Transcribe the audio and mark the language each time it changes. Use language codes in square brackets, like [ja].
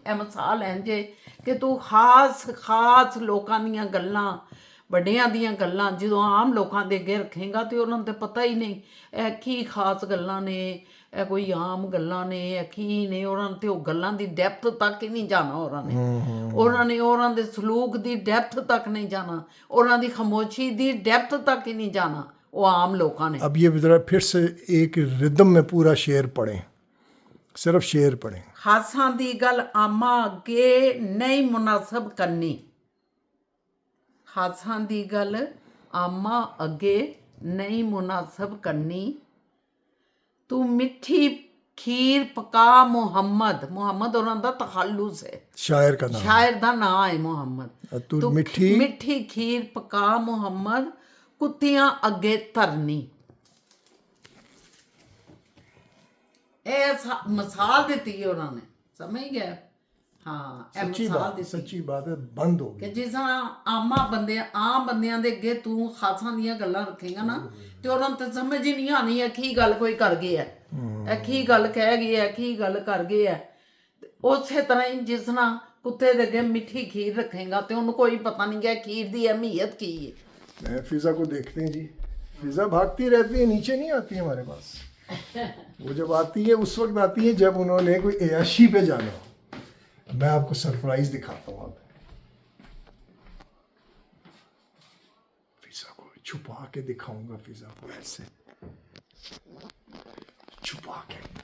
[pa] اے مثال انجے کہ تو خاص لوکاں دیاں گلاں، بڑیاں دیاں گلاں جدوں عام لوکاں دے اگے رکھیں گا تے انہاں تے پتہ ہی نہیں اے کی خاص گلاں نے، اے کوئی عام گلاں نے، اے کی نے. انہاں تے وہ گلاں دی ڈیپتھ تک ہی نہیں جانا. انہاں نے انہاں دے سلوک دی ڈیپتھ تک نہیں جانا، انہاں دی خاموشی دی ڈیپتھ تک ہی نہیں جانا. وہ عام لوکاں نے. [ur] اب یہ ذرا پھر سے ایک ردم میں پورا شعر پڑھیں، صرف شعر پڑھیں. [pa] خاصاں دی گل آما اگے نہیں مناسب کرنی. خاصاں دی گل آما اگے نہیں مناسب کرنی. تو میٹھی کھیر پکا محمد، محمد انہاں دا تخلص ہے، [ur] شاعر کا نام. [pa] شاعر دا نام ہے محمد. تو میٹھی کھیر پکا محمد کتیاں اگے ترنی. اے مثال دیتی ہے انہوں نے، سمجھ گئے؟ ہاں اے مثال دیتی [ur] سچی بات ہے، بند ہو کہ گئی. [pa] جس طرح عام بندیاں دے اگے تو خاصاں دیاں گلاں رکھیں گا نا، تے انہاں تے سمجھ ہی نہیں آنی ہے کی گل کوئی کر گیا ہے، اے کی گل کہہ گیا ہے، کی گل کر گیا ہے. اسی طرح ہی جس طرح کتے دے اگے میٹھی کھیر رکھیں گا تے انہوں کوئی پتہ نہیں کہ کھیر دی اہمیت کی ہے. [ur] فضا کو دیکھتے ہیں جی، فضا بھاگتی رہتی ہے، نیچے نہیں آتی ہے ہمارے پاس. وہ جب آتی ہے اس وقت آتی ہے جب انہوں نے کوئی عیاشی پہ جانا ہو. میں آپ کو سرپرائز دکھاتا ہوں. اب فضا کو چھپا کے دکھاؤں گا، فضا کو ایسے چھپا کے.